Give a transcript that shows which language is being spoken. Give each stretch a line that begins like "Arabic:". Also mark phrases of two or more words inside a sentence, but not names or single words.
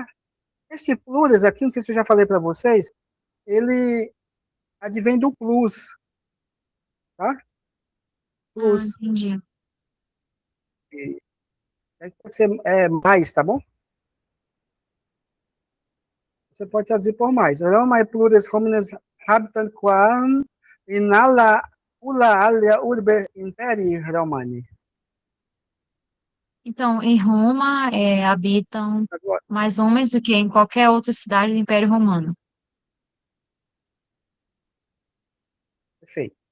Portuguese: Este plures aqui, não sei se eu já falei para vocês, ele advém do plus, tá? Ah, Plus. entendi. E aí pode ser mais, tá bom? Você pode traduzir por mais.
Latin: Roma e plures homines habitant quam in alla ulla alia urbe imperi Romani.
Portuguese: Então, em Roma, habitam Agora, mais homens do que em qualquer outra cidade do Império Romano. perfeito.